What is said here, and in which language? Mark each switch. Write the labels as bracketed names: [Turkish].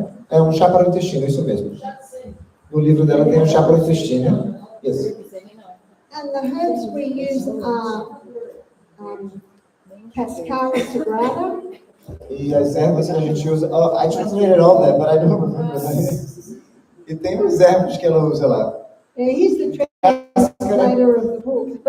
[Portuguese] É um chá para o intestino, isso mesmo. No livro dela tem um chá para o intestino. [English] Yes. And the herbs we use are Cascara sagrada, [Portuguese] E as ervas que a gente usa. [English] Oh, I translated all that, but I don't remember that. [Portuguese] E tem as ervas que ela usa lá. [English] he's the translator of the book.